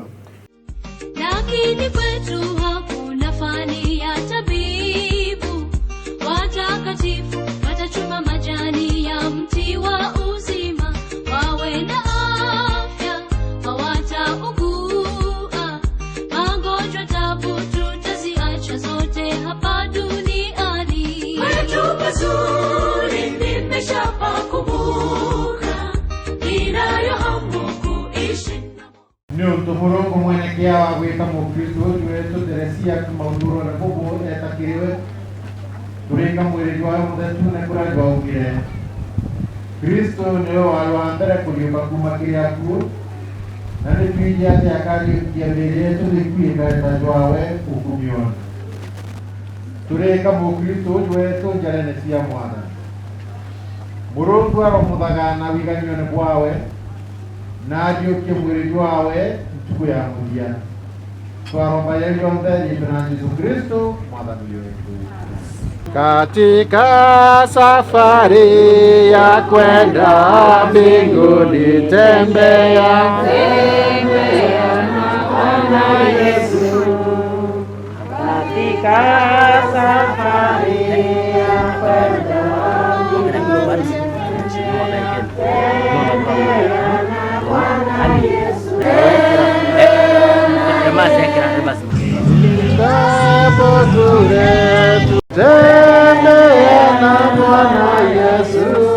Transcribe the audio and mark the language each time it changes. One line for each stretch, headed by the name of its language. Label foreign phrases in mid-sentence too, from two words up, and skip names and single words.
Swahili: Lakini kwetu hakuna fani ya tabibu, watakatifu watachuma majani ya mti wa uzima, wawe na afya hawataugua magonjwa tabu zote hapa duniani. Kwetu pazuri nimeshapakumbuka, ninayo hamu kuishi
Meru: ni Murungu mwene kia wa gwika mukristo uyu wetu Teresia kumauduro na kubu etakiriwe turinga mwiri wa muthetune kura gwaugire Kristo niwe wari wa mbere kuriuka kuma kiriaku na nĩ twĩnja atĩ akariũkia mĩĩrĩ yetu thĩkwie mbere jwawe ũkumiona turĩka mũkristo ũyũ wetu njara-inĩ cia Mwathani Murungu aromuthagana wiganio ni bwawe na ariukie mwiri wawe ntuku ya muthia twaromba yonthe na Yesu Kristo mwathani wetu.
Swahili: Katika safari ya kwenda mbinguni tembea na Yesu. Katika safari ya kwenda mbinguni tembea na Bwana Yesu.